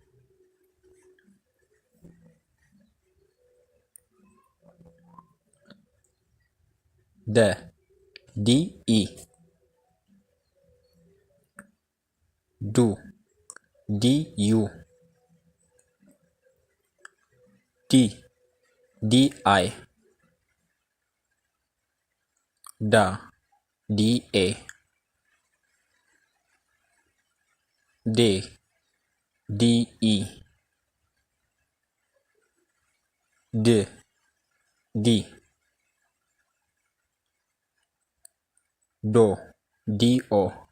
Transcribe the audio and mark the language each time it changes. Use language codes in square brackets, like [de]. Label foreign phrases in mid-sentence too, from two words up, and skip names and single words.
[am] ደ ዲ ኢ ዱ ዲ ዩ ዲ ዲ አይ ዳ ዲ ኤ ዴ ዲ ኢ ድ ዲ ዶ ዲ ኦ